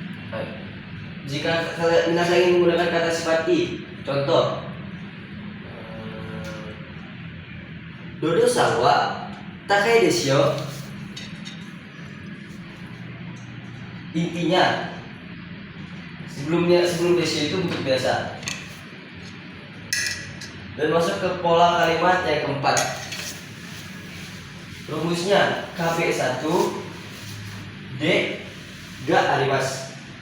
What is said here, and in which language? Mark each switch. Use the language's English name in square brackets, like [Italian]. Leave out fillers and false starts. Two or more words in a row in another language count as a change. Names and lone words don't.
[Indonesian] Jika kalian ingin menggunakan kata sifat i, contoh [Japanese] どどさわ高いですよ. [Indonesian] Intinya sebelum desu itu bentuk biasa. Dan masuk ke pola kalimat yang keempat. Rumusnya KB1 D [Japanese] があります.